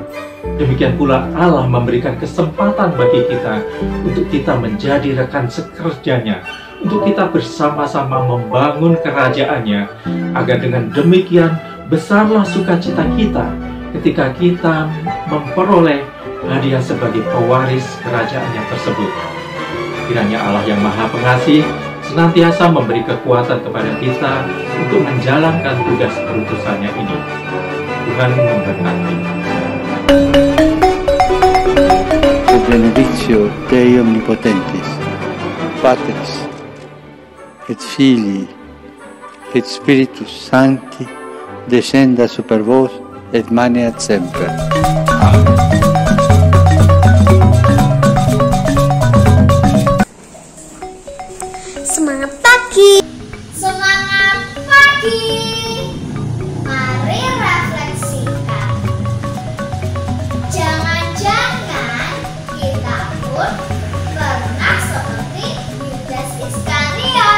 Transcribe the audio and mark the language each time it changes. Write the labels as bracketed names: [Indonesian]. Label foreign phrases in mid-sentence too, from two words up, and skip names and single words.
[Indonesian] Demikian pula Allah memberikan kesempatan bagi kita untuk kita menjadi rekan sekerjanya, untuk kita bersama-sama membangun kerajaannya, agar dengan demikian besarlah sukacita kita ketika kita memperoleh hadiah sebagai pewaris kerajaannya tersebut. Kiranya Allah yang Maha Pengasih senantiasa memberi kekuatan kepada kita untuk menjalankan tugas perutusannya ini. Tuhan memberkati. [Latin] Benedictio Dei Omnipotentis, Patris, et Filii, et Spiritus Sancti, descenda super vos et maneat semper. Amen. [Indonesian] Semangat pagi. Semangat pagi. Mari refleksikan. Jangan-jangan kita pun pernah seperti Yudas Iskariot.